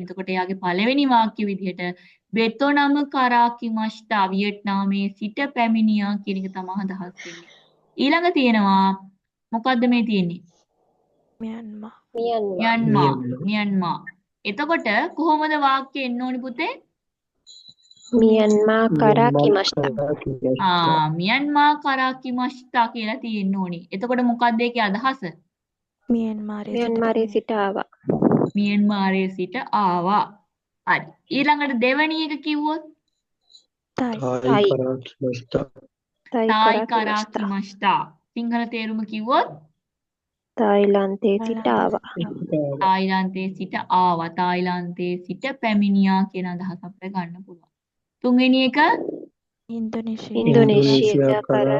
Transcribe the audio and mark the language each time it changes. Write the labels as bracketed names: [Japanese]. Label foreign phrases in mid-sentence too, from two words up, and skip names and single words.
[Sinhala] එතකොට එයාගේ පළවෙනි වාක්‍ය විදිහට [Japanese] ベトナムから来ました [Sinhala] වියට්නාමයේ සිට පැමිණියා කියන එක තමයි අදහස් වෙන්නේ. ඊළඟ තියෙනවා මොකද්ද මේ තියෙන්නේ? මියන්මාර්. මියන්මා. එතකොට කොහොමද වාක්‍ය එන්න ඕනි පුතේ? [Japanese] ミャンマーから来ました. ミャンマーから来ました [Sinhala] කියලා තියෙන්න ඕනි. එතකොට මොකක්ද ඒකේ අදහස? මියන්මාරයේ මියන්මාර් සිට ආවා. මියන්මාරයේ සිට ආවා. හරි. ඊළඟට දෙවැනි එක කිව්වොත් තායි [Japanese] タイから来ました. Tai තායි kara කරා kimashita. [Sinhala] කිමස්තා. සිංහල තේරුම කිව්වොත් තායිලන්තයේ සිට ආවා. තායිලන්තයේ සිට ආවා. තායිලන්තයේ සිට පැමිණියා කියන අදහස අපිට ගන්න පුළුවන්. තුන්වෙනි එක ඉන්දුනීසියා ඉන්දුනීසියා කරා